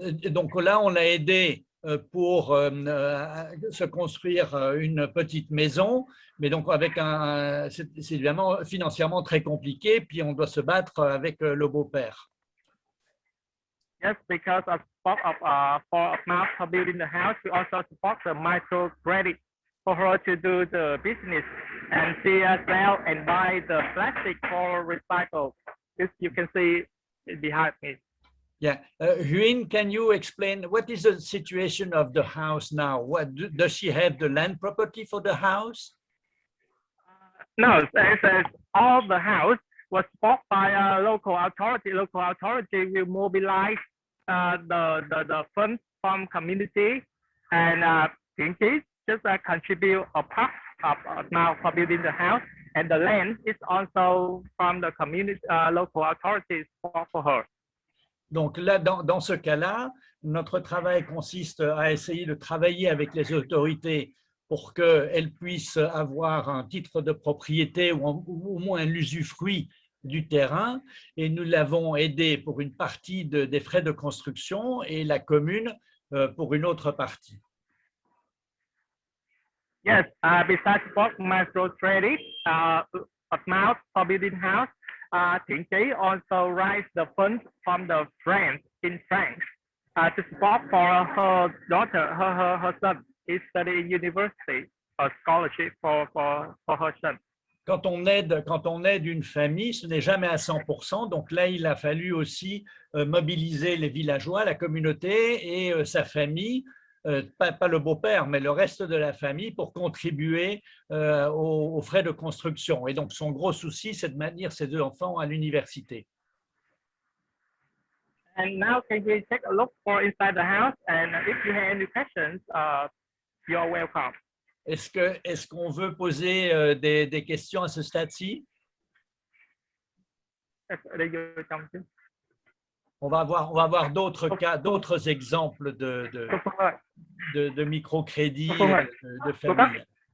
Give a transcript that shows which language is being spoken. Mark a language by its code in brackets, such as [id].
[fr] Donc là, on l'a aidé pour se construire une petite maison, mais donc c'est évidemment financièrement très compliqué, puis on doit se battre avec le beau-père. [en] Yes, because of support for amount for building the house, we also support the microcredit for her to do the business and she as well and buy the plastic for recycle. This you can see behind me. Yeah, Huynh, can you explain what is the situation of the house now? What does she have the land property for the house? No, all the house was bought by a local authority. Local authority will mobilize the funds from community, and Pinky just contribute a part of amount for building the house, and the land is also from the community, local authorities for her. [fr] Donc là, dans ce cas-là, notre travail consiste à essayer de travailler avec les autorités pour qu'elles puissent avoir un titre de propriété ou au moins l'usufruit du terrain, et nous l'avons aidé pour une partie des frais de construction et la commune pour une autre partie. [en] Yes, besides both microcredit, amount for building house, Tinky also raised the funds from the friends in France to support for her daughter, her son. He's studying university, a scholarship for her son. [fr] Quand on aide une famille, ce n'est jamais à 100%. Donc là, il a fallu aussi mobiliser les villageois, la communauté et sa famille, pas le beau-père, mais le reste de la famille pour contribuer aux frais de construction. Et donc, son gros souci, c'est de maintenir ses 2 enfants à l'université. [en] And now, can we take a look for inside the house? And if you have any questions, you're welcome. [fr] Est-ce qu'on veut poser des questions à ce stade-ci? [vi] ở đây vô trong chứ. [fr] On va voir d'autres cas, d'autres exemples [vi] Cô Phương ơi, [fr] de microcrédit [vi] Phương ơi, [fr] de famille.